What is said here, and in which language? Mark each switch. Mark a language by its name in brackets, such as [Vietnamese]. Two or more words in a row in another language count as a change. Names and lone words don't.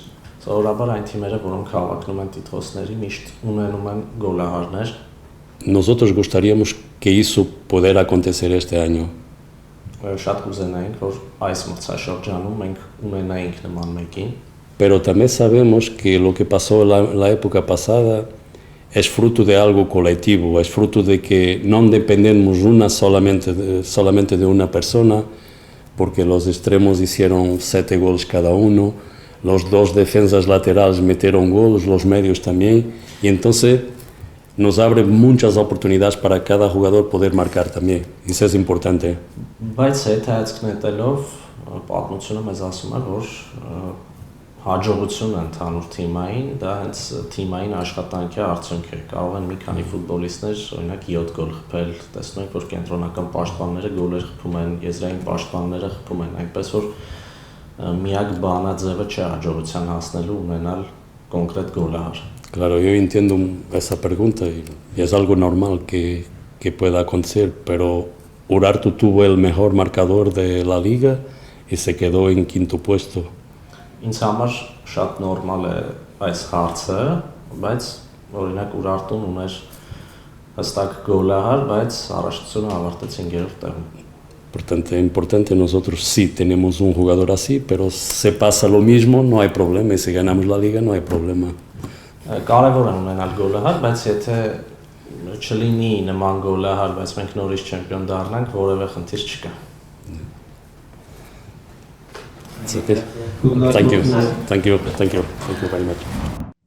[Armenian] Սովորաբար այն թիմերը, որոնք հավակնում են տիտղոսների, միշտ ունենում են գոլահարներ։ [Spanish] Nosotros gustaríamos que eso pudiera acontecer este año. [Armenian] Շատ կուզենայինք, որ այս մրցաշրջանում մենք ունենայինք նման մեկին. [Spanish] pero también sabemos que lo que pasó la época pasada es fruto de algo colectivo, es fruto de que no dependemos solamente de una persona, porque los extremos hicieron 7 goles cada uno, los 2 defensas laterales metieron goles, los medios también, y entonces nos abre muchas oportunidades para cada jugador poder marcar también, y eso es importante. [Armenian] Բայց այդ հայացքնետելով պատմությունը մեզ ասում է, որ հաջողությունը ընդհանուր թիմային, դա հենց թիմային աշխատանքի արդյունք է։ Կարող են մի քանի ֆուտբոլիստներ, օրինակ 7 գոլ խփել, տեսնում եք, որ կենտրոնական պաշտպանները գոլեր խփում են, եզրային պաշտպանները խփում են, այնպես որ միակ բանաձևը չէ հաջողության հասնելու ունենալ կոնկրետ գոլահար։ [Spanish] Claro, yo entiendo esa pregunta y es algo normal que pueda acontecer, pero Urartu tuvo el mejor marcador de la liga y se quedó en 5º puesto. [Armenian] Ինձ համար շատ նորմալ է այս հարցը, բայց օրինակ Urartun ուներ հստակ գոլահար, բայց առաջնությունը ավարտեցին 3-րդ տեղում։ [Spanish] Portanto, es importante, nosotros sí tenemos un jugador así, pero se pasa lo mismo, no hay problema, y si ganamos la liga no hay problema. [Armenian] Կարևոր է ունենալ գոլահար, բայց եթե չլինի նման գոլահար, բայց մենք նորից չեմպիոն դառնանք, որևէ խնդիր չկա։ [English] Thank you very much.